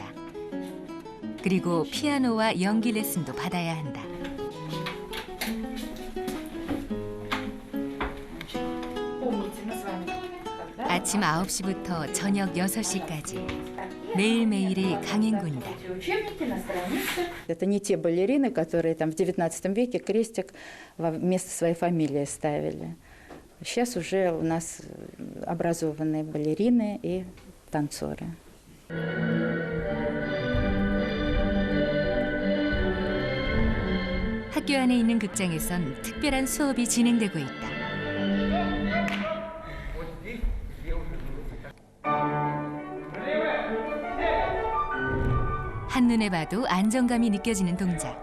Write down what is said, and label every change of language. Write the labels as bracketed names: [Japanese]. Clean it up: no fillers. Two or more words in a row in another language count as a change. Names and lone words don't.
[Korean] 그리고 피아노와 연기 레슨도 받아야 한다. 아침 9시부터 저녁 6시까지 매일매일의 강행군이다. [Russian] Это не те балерины, которые там в XIX веке крестик вместо своей фамилии ставили. Сейчас уже у нас образованные балерины и танцоры. [Korean] 학교 안에 있는 극장에선 특별한 수업이 진행되고 있다. 한눈에 봐도 안정감이 느껴지는 동작.